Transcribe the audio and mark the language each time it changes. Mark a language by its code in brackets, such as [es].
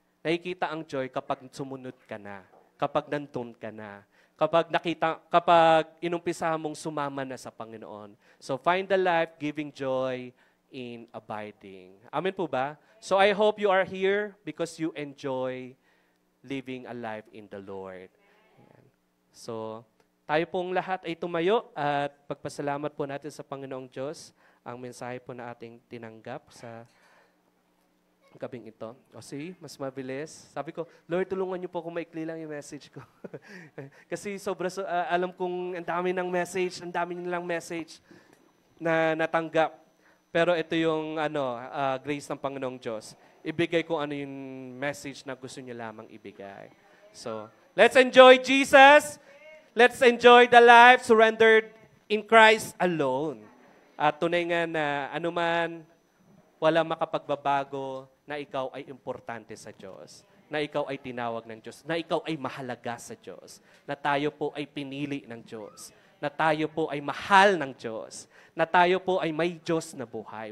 [tl] Nakikita ang joy kapag sumunod ka na, kapag nandun ka na, kapag inumpisa mong sumama na sa Panginoon. [en] So find the life-giving joy in abiding. [tl] Amen po ba? [en] So I hope you are here because you enjoy living a life in the Lord. [tl] Ayan. So tayo pong lahat ay tumayo at pagpasalamat po natin sa Panginoong Diyos ang mensahe po na ating tinanggap sa gabing ito. O see, mas mabilis. Sabi ko, Lord, tulungan niyo po kung maikli lang yung message ko. Kasi alam kong ang dami ng message, ang dami nilang message na natanggap. Pero ito yung grace ng Panginoong Diyos. Ibigay ko ano yung message na gusto niyo lamang ibigay. [en] So, let's enjoy Jesus. Let's enjoy the life surrendered in Christ alone. [tl] At tunay nga na anuman, wala makapagbabago na ikaw ay importante sa Diyos, na ikaw ay tinawag ng Diyos, na ikaw ay mahalaga sa Diyos, na tayo po ay pinili ng Diyos, na tayo po ay mahal ng Diyos, na tayo po ay may Diyos na buhay.